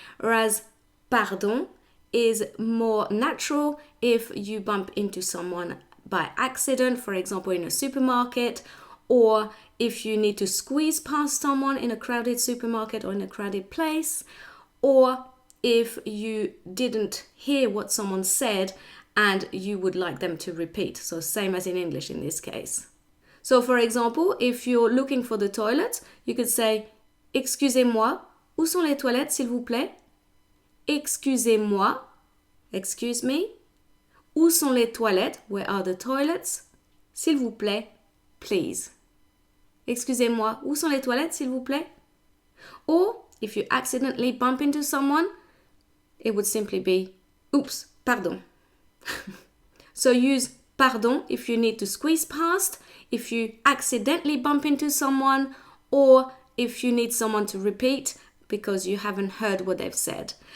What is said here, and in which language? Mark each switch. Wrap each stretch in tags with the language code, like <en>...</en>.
<en>Whereas pardon is more natural if you bump into someone by accident, for example, in a supermarket, or if you need to squeeze past someone in a crowded supermarket or in a crowded place, or if you didn't hear what someone said and you would like them to repeat. So same as in English in this case. So for example, if you're looking for the toilet, you could say,</en> <fr>excusez-moi, où sont les toilettes s'il vous plaît? Excusez-moi,</fr> <en>excuse me.</en> <fr>Où sont les toilettes?</fr> <en>Where are the toilets?</en> <fr>S'il vous plaît,</fr> <en>please.</en> <fr>Excusez-moi, où sont les toilettes s'il vous plaît?</fr> <en>Or, if you accidentally bump into someone, it would simply be, oops, pardon. So use pardon if you need to squeeze past, if you accidentally bump into someone, or if you need someone to repeat because you haven't heard what they've said.</en>